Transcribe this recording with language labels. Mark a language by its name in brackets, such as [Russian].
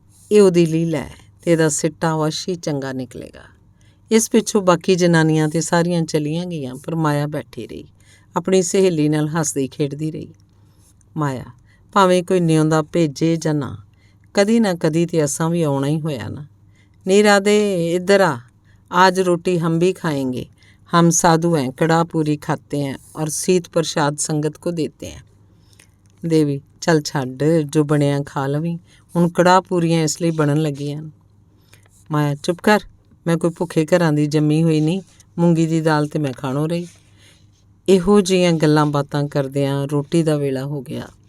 [Punjabi] ਇਹ ਉਹਦੀ ਲੀਲਾ ਹੈ ਤੇ ਇਹਦਾ ਸਿੱਟਾ ਅਵੱਸ਼ ਹੀ ਚੰਗਾ ਨਿਕਲੇਗਾ। ਇਸ ਪਿੱਛੋਂ ਬਾਕੀ ਜਨਾਨੀਆਂ ਤੇ ਸਾਰੀਆਂ ਚਲੀਆਂ ਗਈਆਂ, ਪਰ ਮਾਇਆ ਬੈਠੀ ਰਹੀ, ਆਪਣੀ ਸਹੇਲੀ ਨਾਲ ਹੱਸਦੀ ਖੇਡਦੀ ਰਹੀ। ਮਾਇਆ, ਭਾਵੇਂ ਕੋਈ ਨਿਉਂਦਾ ਭੇਜੇ ਜਾਂ ਨਾ, ਕਦੀ ਨਾ ਕਦੀ ਤੇ ਅਸਾਂ ਵੀ ਆਉਣਾ ਹੀ ਹੋਇਆ ਨਾ। ਨਹੀਂ ਰਾਧੇ, ਇੱਧਰ ਆ, [Hindi] आज रोटी हम भी खाएंगे, हम साधु हैं, कड़ा पूरी खाते हैं और सीत प्रसाद संगत को देते हैं। [Punjabi] देवी, चल छੱਡ, जो ਬਣਿਆ ਖਾ ਲਵੀਂ, ਹੁਣ ਕੜਾਹ ਪੂਰੀਆਂ ਇਸ ਲਈ ਬਣਨ ਲੱਗੀਆਂ। ਮਾਇਆ, ਚੁੱਪ ਕਰ, ਮੈਂ ਕੋਈ ਭੁੱਖੇ ਘਰਾਂ ਦੀ ਜੰਮੀ ਹੋਈ ਨਹੀਂ, ਮੂੰਗੀ ਦੀ ਦਾਲ ਤੇ ਮੈਂ ਖਾਣੋਂ ਰਹੀ। ਇਹੋ ਜਿਹੀਆਂ ਗੱਲਾਂ ਬਾਤਾਂ ਕਰਦਿਆਂ ਰੋਟੀ ਦਾ ਵੇਲਾ ਹੋ ਗਿਆ।